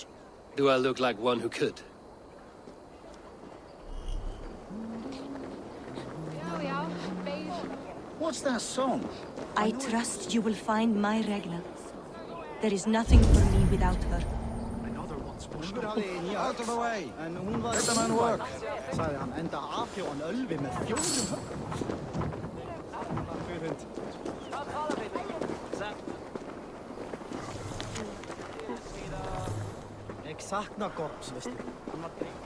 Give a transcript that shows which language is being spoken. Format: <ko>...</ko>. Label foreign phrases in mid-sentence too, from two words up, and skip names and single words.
<en>Do I look like one who could? What's that song? I trust you will find my Regna. There is nothing for me without her. I know there once Úlfur</en> <is>hafði nýja</is> <en>Out of the way!</en> <is>en hún var</is> <en>Let the man work.</en> <is>sagði hann, enda afhjóðan Ölvi með 4 höggum. Ég sakna Gorms, veistu. Hann var</is>